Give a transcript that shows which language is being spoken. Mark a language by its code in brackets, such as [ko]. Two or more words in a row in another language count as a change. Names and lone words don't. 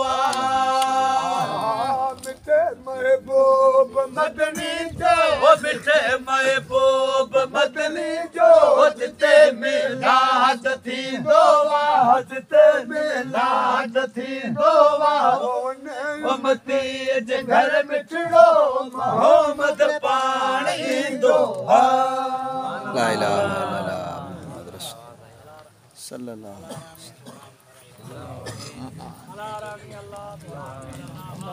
[sd] मिठे महबूब मदनी जो मिठे महबूब मदनी जो जिते मिलाद थींदो जिते मिलाद थींदो उम्मती जे घर मिठड़ो मोहम्मद पाणी ईंदो [ar] لا إله إلا الله محمد رسول الله صلى الله عليه وسلم